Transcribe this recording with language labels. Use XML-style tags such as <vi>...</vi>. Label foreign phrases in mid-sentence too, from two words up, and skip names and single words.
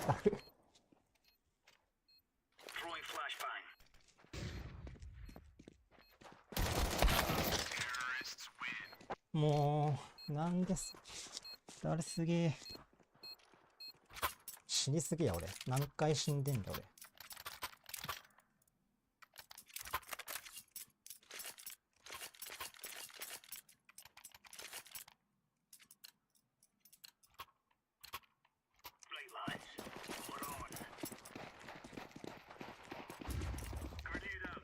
<en>Throwing flashbang.</en> <ja>もう、なんです。誰すげえ。死にすぎや、俺。何回死んでんだ、俺。</ja> <en>Right, lads. We're on. Grenade out.</en>